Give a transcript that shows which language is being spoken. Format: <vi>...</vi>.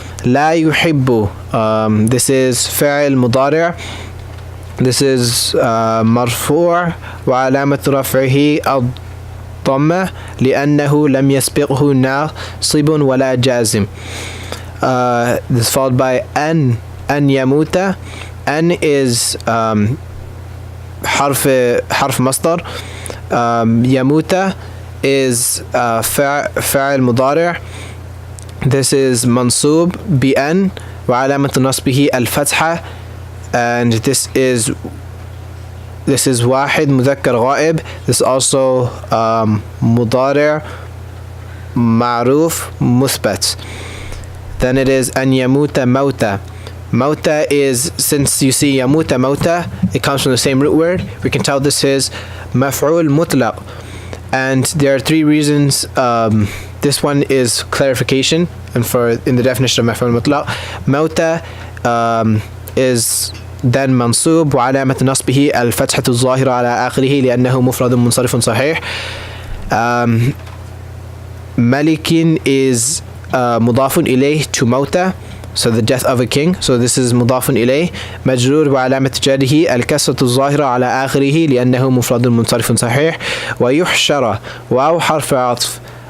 <ar>لا يحب, this is فعل مضارع, this is مرفوع وعلامة رفعه الضمة لأنه لم يسبقه ناصب ولا جازم.</ar> <en>This is followed by أن يموت.</en> <ar>أن is حرف مصدر. يموت is فعل مضارع. This is منصوب بأن وعلامة نصبه الفتحة, and this is واحد مذكر غائب. This is also مضارع معروف مثبت.</ar> <en>Then it is أن يموت موتى. Mauta is, since you see yamuta mauta, it comes from the same root word. We can tell this is maf'ul mutlaq. And there are three reasons. This one is clarification, and in the definition of maf'ul mutlaq, mauta is then mansub</en> <ar>وعلامة نصبه الفتحة الظاهرة على آخره لأنه مفرد منصرف صحيح.</ar> <en>ملك is مضاف إليه to mauta, so the death of a king. So this is مضاف إليه.</en> <ar>مجرور وعلامة جره الكسرة الظاهرة على آخره لأنه مفرد منصرف صحيح. ويحشر واو حرف عطف.</ar>